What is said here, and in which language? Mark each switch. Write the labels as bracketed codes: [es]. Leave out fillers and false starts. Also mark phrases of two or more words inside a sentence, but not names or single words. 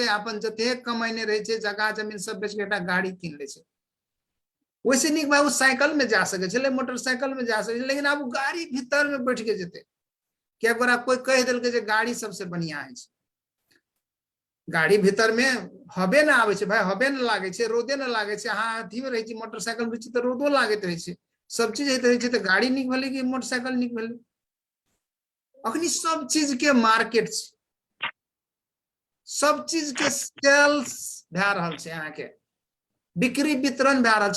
[mai] अपन जते कमाइने रहे छे जगह जमीन सब बेच के एकटा गाड़ी कीन ले छे। वैसे निक भाई वो साइकिल में जा सके छे, मोटरसाइकिल में जा सके, लेकिन अब गाड़ी भीतर में बैठ के जेते। क्या ओकरा कोई कह देलके जे गाड़ी सबसे बढ़िया है, गाड़ी भीतर में हबे न आवे छे भाई, हबे न लागे छे, रोदे न लागे छे। अहाँ अथी में रहे छी मोटरसाइकिल में छी तो रोदो लागत रहे छे, सब चीज होते रहे छे। तो गाड़ी निक भेले कि मोटरसाइकिल निक भेले? अखनी सब चीज के मार्केट छे, सब चीज के सेल्स भए रहल छे, अहाँ के बिक्री वितरण भए रहल छे।